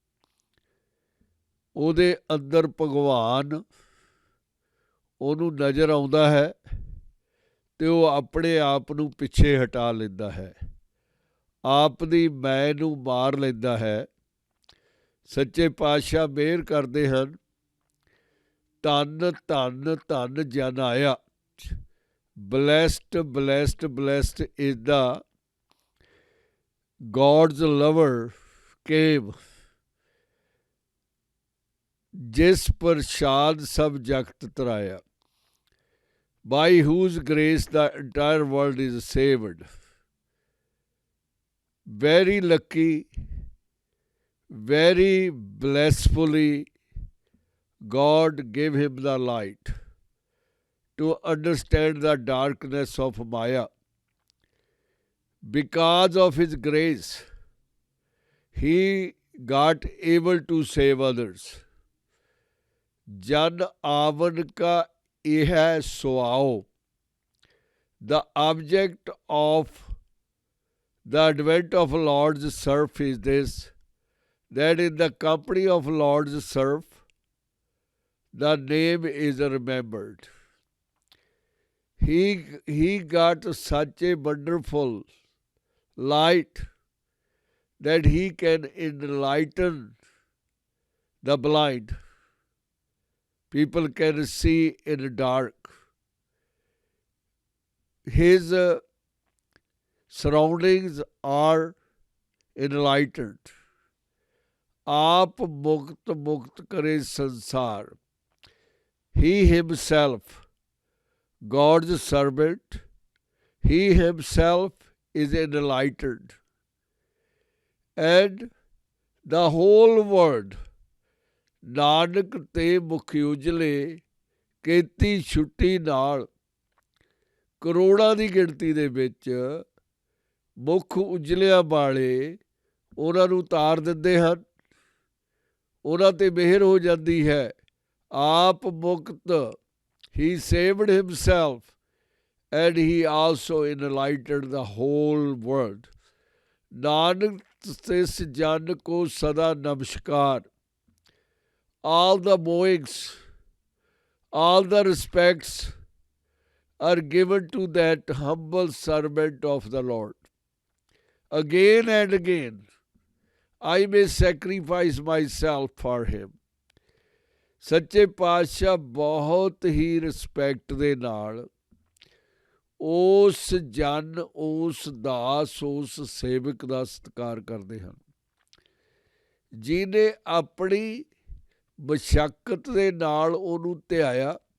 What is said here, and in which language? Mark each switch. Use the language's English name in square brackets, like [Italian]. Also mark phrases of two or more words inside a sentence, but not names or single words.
[Punjabi] ਉਹਦੇ ਅੰਦਰ ਭਗਵਾਨ ਉਹਨੂੰ ਨਜ਼ਰ ਆਉਂਦਾ ਹੈ ਅਤੇ ਉਹ ਆਪਣੇ ਆਪ ਨੂੰ ਪਿੱਛੇ ਹਟਾ ਲੈਂਦਾ ਹੈ, ਆਪ ਦੀ ਮੈਂ ਨੂੰ ਮਾਰ ਲੈਂਦਾ ਹੈ। ਸੱਚੇ ਪਾਤਸ਼ਾਹ ਮਿਹਰ ਕਰਦੇ ਹਨ। ਧੰਨ ਧੰਨ ਧੰਨ ਜਨ ਆਇਆ। [English] Blessed, blessed, blessed is the God's lover came, [Punjabi] ਜਿਸ ਪ੍ਰਸਾਦ ਸਭ ਜਗਤ ਤਰਾਇਆ, [English] by whose grace the entire world is saved. Very lucky, very blissfully, God gave him the light to understand the darkness of Maya. Because of his grace, he got able to save others. [Punjabi] ਜਨ ਆਵਨ ਕਾ ਇਹ ਸੁਆਓ. [English] The object of the advent of Lord's serf is this, that in the company of Lord's serf, the name is remembered. He got such a wonderful light that he can enlighten the blind. People can see in the dark. His surroundings are enlightened. [Punjabi] ਆਪ ਮੁਕਤ ਮੁਕਤ ਕਰੇ ਸੰਸਾਰ. [English] He himself, God's servant, he himself is enlightened. And the whole world, [Punjabi] ਨਾਨਕ ਤੇ ਮੁਖ ਉਜਲੇ ਕੀਤੀ ਛੁੱਟੀ ਨਾਲ, ਕਰੋੜਾਂ ਦੀ ਗਿਣਤੀ ਦੇ ਵਿੱਚ ਮੁੱਖ ਉਜਲਿਆਂ ਵਾਲੇ ਉਹਨਾਂ ਨੂੰ ਤਾਰ ਦਿੰਦੇ ਹਨ, ਉਹਨਾਂ 'ਤੇ ਮਿਹਰ ਹੋ ਜਾਂਦੀ ਹੈ। ਆਪ ਮੁਕਤ, [English] he saved himself and he also enlightened the whole world. [Punjabi] ਨਾਨਕ ਤਿਸ ਜਨ ਕੋ ਸਦਾ ਨਮਸਕਾਰ. [English] All the bowings, all the respects are given to that humble servant of the Lord. Again and again, I may sacrifice myself for him. [Punjabi] ਸੱਚੇ ਪਾਤਸ਼ਾਹ ਬਹੁਤ ਹੀ ਰਿਸਪੈਕਟ ਦੇ ਨਾਲ ਉਸ ਜਨ, ਉਸ ਦਾਸ, ਉਸ ਸੇਵਕ ਦਾ ਸਤਿਕਾਰ ਕਰਦੇ ਹਨ, ਜਿਹਨੇ ਆਪਣੀ ਮਸ਼ੱਕਤ ਦੇ ਨਾਲ ਉਹਨੂੰ ਧਿਆਇਆ,